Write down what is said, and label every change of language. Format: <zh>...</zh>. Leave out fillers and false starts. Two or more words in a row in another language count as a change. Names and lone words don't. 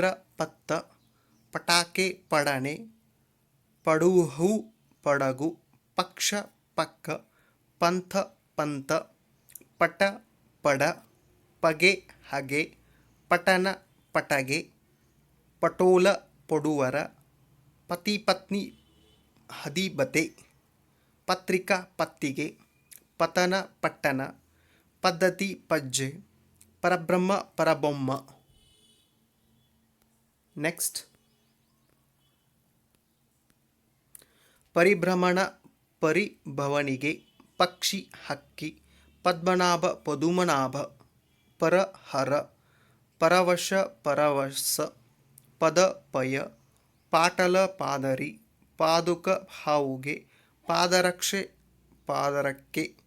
<kn>ಪತ್ತ, ಪಟಾಕೆ ಪಡಣೆ, ಪಡುಹು ಪಡಗು, ಪಕ್ಷ ಪಕ್ಕ, ಪಂಥ ಪಂಥ, ಪಟ ಪಡ, ಪಗೆ ಹಗೆ, ಪಟನ ಪಟಗೆ, ಪಟೋಲ ಪಡುವರ, ಪತಿ ಪತ್ನಿ ಹದಿಬತೆ, ಪತ್ರಿಕಾ ಪತ್ತಿಗೆ, ಪತನ ಪಟ್ಟಣ, ಪದ್ಧತಿ ಪಜ್ಜೆ, ಪರಬ್ರಹ್ಮ ಪರಬೊಮ್ಮ. ನೆಕ್ಸ್ಟ್ ಪರಿಭ್ರಮಣ ಪರಿಭವನಿಗೆ, ಪಕ್ಷಿ ಹಕ್ಕಿ, ಪದ್ಮನಾಭ ಪದುಮನಾಭ, ಪರಹರ, ಪರವಶ ಪರವಶ, ಪದ ಪಯ, ಪಾಟಲ ಪಾದರಿ, ಪಾದುಕ ಹಾವುಗೆ, ಪಾದರಕ್ಷೆ ಪಾದರಕ್ಕೆ,</kn>